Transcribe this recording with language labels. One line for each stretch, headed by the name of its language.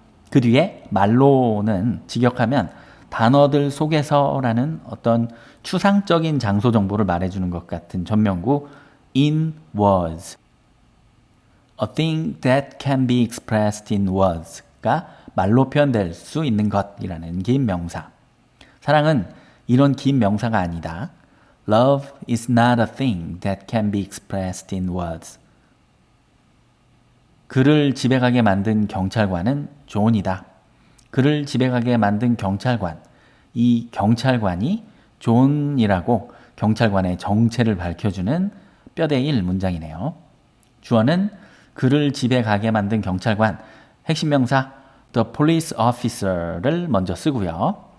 Korean: 그 뒤에 말로는 직역하면 단어들 속에서라는 어떤 추상적인 장소 정보를 말해주는 것 같은 전명구
English: in words. A thing that can be expressed in words가
Korean: 말로 표현될 수 있는 것이라는 긴 명사. 사랑은 이런 긴 명사가 아니다.
English: Love is not a thing that can be expressed in words.
Korean: 그를 집에 가게 만든 경찰관은 존이다. 그를 집에 가게 만든 경찰관. 이 경찰관이 존이라고 경찰관의 정체를 밝혀주는 뼈대 1 문장이네요. 주어는 그를 집에 가게 만든 경찰관. 핵심 명사
English: the police officer
Korean: 를 먼저 쓰고요.